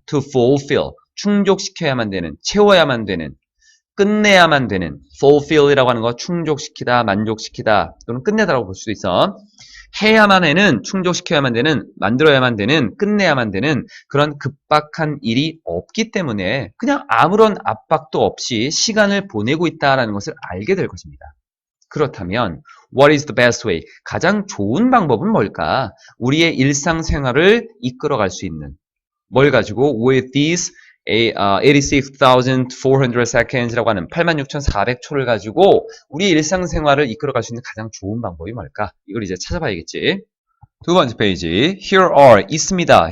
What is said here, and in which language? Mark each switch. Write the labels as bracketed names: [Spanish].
[English] to fulfill [Korean] 충족시켜야만 되는 채워야만 되는 끝내야만 되는 fulfill이라고 하는 거 충족시키다 만족시키다 또는 끝내다라고 볼 수도 있어. 해야만 하는 충족시켜야만 되는 만들어야만 되는 끝내야만 되는 그런 급박한 일이 없기 때문에 그냥 아무런 압박도 없이 시간을 보내고 있다는 것을 알게 될 것입니다. 그렇다면 [English] what is the best way? [Korean] 가장 좋은 방법은 뭘까? 우리의 일상생활을 이끌어갈 수 있는 뭘 가지고 [English] with these 86,400 seconds [Korean] 라고 하는 86,400초를 가지고 우리 일상생활을 이끌어갈 수 있는 가장 좋은 방법이 뭘까? 이걸 이제 찾아봐야겠지. 두 번째 페이지 [English] Here are [Korean] 있습니다.